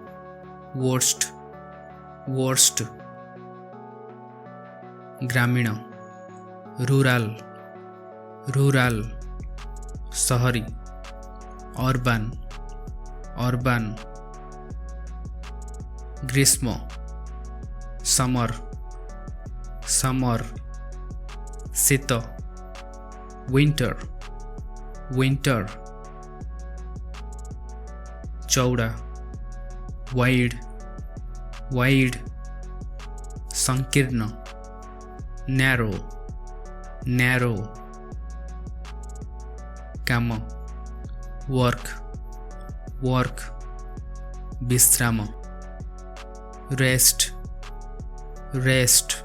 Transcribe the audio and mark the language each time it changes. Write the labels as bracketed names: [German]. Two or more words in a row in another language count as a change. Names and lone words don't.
[English] worst ଗ୍ରାମୀଣ rural ସହରୀ urban ଗ୍ରୀଷ୍ମ summer ଶୀତ winter ଚଉଡ଼ା wide ସଂକୀର୍ଣ୍ଣ narrow କାମ work work ବିଶ୍ରାମ rest rest